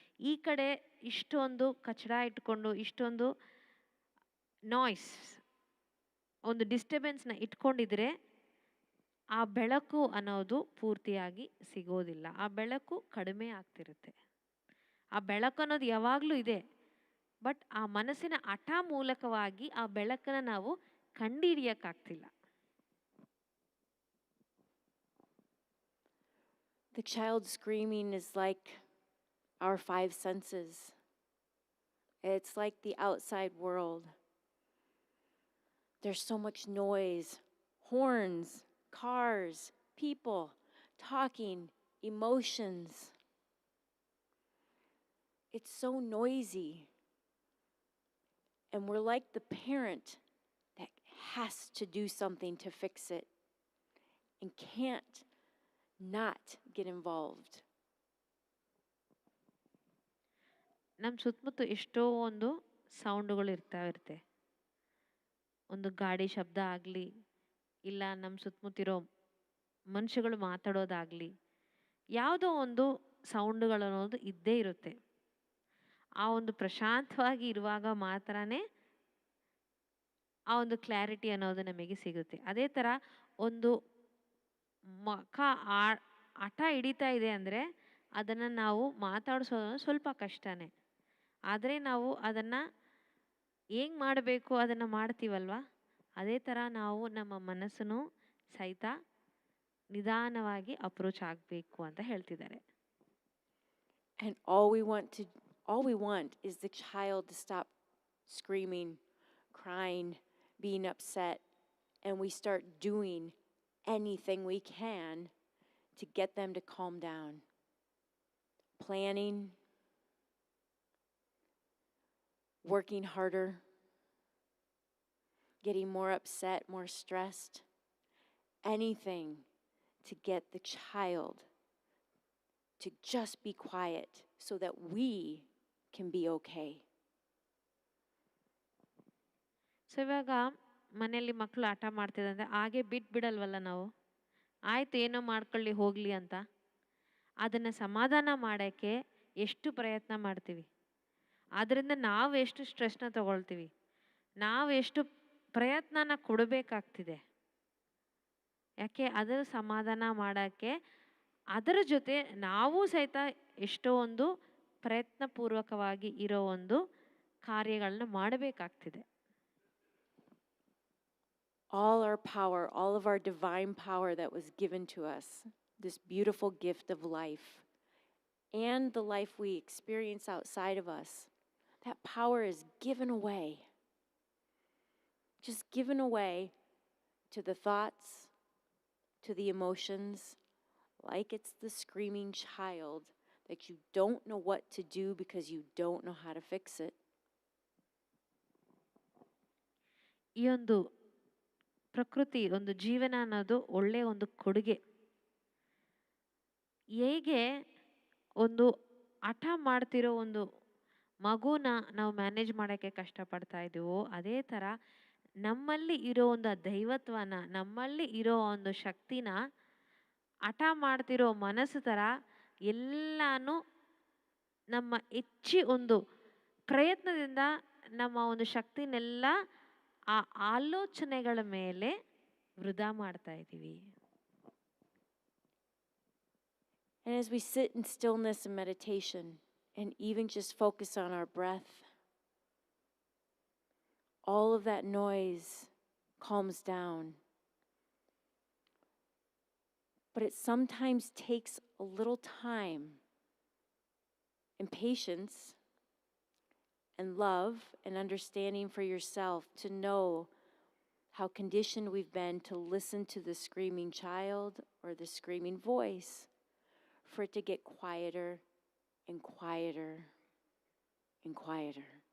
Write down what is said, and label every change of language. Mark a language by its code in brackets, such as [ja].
[kn] ಈ ಕಡೆ ಇಷ್ಟೊಂದು ಕಚಡ ಇಟ್ಕೊಂಡು ಇಷ್ಟೊಂದು ನಾಯ್ಸ್, ಒಂದು ಡಿಸ್ಟರ್ಬೆನ್ಸ್ನ ಇಟ್ಕೊಂಡಿದ್ರೆ ಆ ಬೆಳಕು ಅನ್ನೋದು ಪೂರ್ತಿಯಾಗಿ ಸಿಗೋದಿಲ್ಲ. ಆ ಬೆಳಕು ಕಡಿಮೆ ಆಗ್ತಿರುತ್ತೆ. ಆ ಬೆಳಕು ಅನ್ನೋದು ಯಾವಾಗಲೂ ಇದೆ, ಬಟ್ ಆ ಮನಸ್ಸಿನ ಹಠ ಮೂಲಕವಾಗಿ ಆ ಬೆಳಕನ್ನು ನಾವು ಕಂಡುಹಿಡಿಯೋಕ್ಕಾಗ್ತಿಲ್ಲ. [en] The child screaming is like our five senses. It's like the outside world. There's so much noise, horns, cars, people, talking, emotions. It's so noisy. And we're like the parent that has to do something to fix it and can't not get involved. [kn] ನಮ್ಮ ಸುತ್ತಮುತ್ತ ಎಷ್ಟೋ ಒಂದು ಸೌಂಡುಗಳು ಇರ್ತಾವಿರುತ್ತೆ. ಒಂದು ಗಾಡಿ ಶಬ್ದ ಆಗಲಿ, ಇಲ್ಲ ನಮ್ಮ ಸುತ್ತಮುತ್ತಿರೋ ಮನುಷ್ಯಗಳು ಮಾತಾಡೋದಾಗಲಿ, ಯಾವುದೋ ಒಂದು ಸೌಂಡುಗಳು ಅನ್ನೋದು ಇದ್ದೇ ಇರುತ್ತೆ. ಆ ಒಂದು ಪ್ರಶಾಂತವಾಗಿ ಇರುವಾಗ ಮಾತ್ರನೇ ಆ ಒಂದು ಕ್ಲಾರಿಟಿ ಅನ್ನೋದು ನಮಗೆ ಸಿಗುತ್ತೆ. ಅದೇ ಥರ ಒಂದು ಮಖ ಹಠ ಹಿಡಿತಾ ಇದೆ ಅಂದರೆ ಅದನ್ನು ನಾವು ಮಾತಾಡಿಸೋದು ಸ್ವಲ್ಪ ಕಷ್ಟನೇ. ಆದರೆ ನಾವು ಅದನ್ನು ಹೇಗೆ ಮಾಡಬೇಕು ಅದನ್ನು ಮಾಡ್ತೀವಲ್ವ, ಅದೇ ಥರ ನಾವು ನಮ್ಮ ಮನಸ್ಸನ್ನು ಸಹಿತ ನಿಧಾನವಾಗಿ ಅಪ್ರೋಚ್ ಆಗಬೇಕು ಅಂತ ಹೇಳ್ತಿದ್ದಾರೆ. [en] And all we want is the child to stop screaming, crying, being upset, and we start doing anything we can to get them to calm down. Planning, working harder, getting more upset, more stressed, anything to get the child to just be quiet so that we can be okay. [kn] So ಇವಾಗ ಮನೆಯಲ್ಲಿ ಮಕ್ಕಳು ಹಠ ಮಾಡ್ತಿದ್ದಂದ್ರೆ ಹಾಗೆ ಬಿಡಲ್ವಲ್ಲ ನಾವು, ಆಯ್ತು ಏನೋ ಮಾಡ್ಕೊಳ್ಳಿ ಹೋಗಲಿ ಅಂತ. ಅದನ್ನು ಸಮಾಧಾನ ಮಾಡೋಕ್ಕೆ ಎಷ್ಟು ಪ್ರಯತ್ನ ಮಾಡ್ತೀವಿ, ಅದರಿಂದ ನಾವು ಎಷ್ಟು ಸ್ಟ್ರೆಸ್ನ ತಗೊಳ್ತೀವಿ, ನಾವು ಎಷ್ಟು ಪ್ರಯತ್ನನ ಕೊಡಬೇಕಾಗ್ತಿದೆ. ಯಾಕೆ ಅದರ ಸಮಾಧಾನ ಮಾಡೋಕ್ಕೆ ಅದರ ಜೊತೆ ನಾವು ಸಹಿತ ಎಷ್ಟೋ ಒಂದು ಪ್ರಯತ್ನಪೂರ್ವಕವಾಗಿ ಇರೋ ಒಂದು ಕಾರ್ಯಗಳನ್ನ ಮಾಡಬೇಕಾಗ್ತಿದೆ. [en] All our power, all of our divine power that was given to us, this beautiful gift of life, and the life we experience outside of us, that power is given away just given away to the thoughts, to the emotions, like it's the screaming child that you don't know what to do because you don't know how to fix it. [kn] ಈ ಒಂದು ಪ್ರಕೃತಿ, ಒಂದು ಜೀವನ ಅನ್ನೋದು ಒಳ್ಳೆಯ ಒಂದು ಕೊಡುಗೆ. ಹೇಗೆ ಒಂದು ಹಠ ಮಾಡ್ತಿರೋ ಒಂದು ಮಗುನ ನಾವು ಮ್ಯಾನೇಜ್ ಮಾಡೋಕ್ಕೆ ಕಷ್ಟಪಡ್ತಾ ಇದ್ದೀವೋ, ಅದೇ ಥರ ನಮ್ಮಲ್ಲಿ ಇರೋ ಒಂದು ದೈವತ್ವನ, ನಮ್ಮಲ್ಲಿ ಇರೋ ಒಂದು ಶಕ್ತಿನ ಹಠ ಮಾಡ್ತಿರೋ ಮನಸ್ಸು ಥರ ಎಲ್ಲಾನು ನಮ್ಮ ಹೆಚ್ಚಿ ಒಂದು ಪ್ರಯತ್ನದಿಂದ ನಮ್ಮ ಒಂದು ಶಕ್ತಿನೆಲ್ಲ ಆ ಆಲೋಚನೆಗಳ ಮೇಲೆ ವೃಧಾ ಮಾಡ್ತಾ ಇದ್ದೀವಿ. [en] And as we sit in stillness and meditation, and even just focus on our breath, all of that noise calms down. But it sometimes takes a little time and patience and love and understanding for yourself to know how conditioned we've been to listen to the screaming child or the screaming voice, for it to get quieter and quieter and quieter.